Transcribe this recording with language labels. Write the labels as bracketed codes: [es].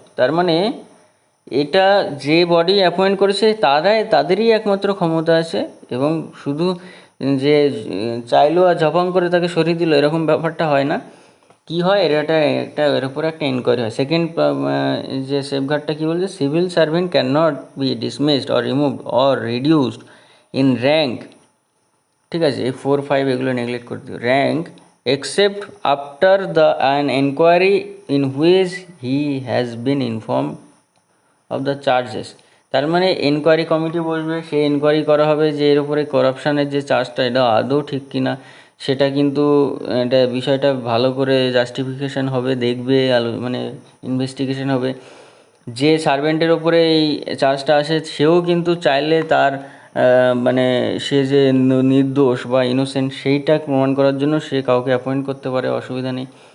[bn] তার মানে এটা যে বডি অ্যাপয়েন্ট করেছে তাদেরই একমাত্র ক্ষমতা আছে, এবং শুধু যে চাইলো আর ঝপাং করে তাকে সরিয়ে দিল এরকম ব্যাপারটা হয় না। কি হয়, এর উপরে একটা ইনকোয়ারি হয়। সেকেন্ড যে সেফগার্ডটা কী বলছে, [en] civil servant can not be dismissed or removed or reduced in rank, [bn] ঠিক আছে, এই 4, 5 এগুলো নেগলেক্ট করে দিও, rank [en] except after an inquiry in which he has been informed of the charges। [bn] তার মানে এনকোয়ারি কমিটি বসবে, সেই এনকোয়ারি করা হবে যে এর উপরে করাপশানের যে চার্জটা এটা আদৌ ঠিক কিনা, সেটা কিন্তু এটা বিষয়টা ভালো করে জাস্টিফিকেশান হবে, দেখবে মানে ইনভেস্টিগেশন হবে। যে সার্ভেন্টের ওপরে এই চার্জটা আসে সেও কিন্তু চাইলে তার মানে সে যে নির্দোষ বা ইনোসেন্ট সেইটা প্রমাণ করার জন্য সে কাউকে অ্যাপয়েন্ট করতে পারে, অসুবিধা নেই।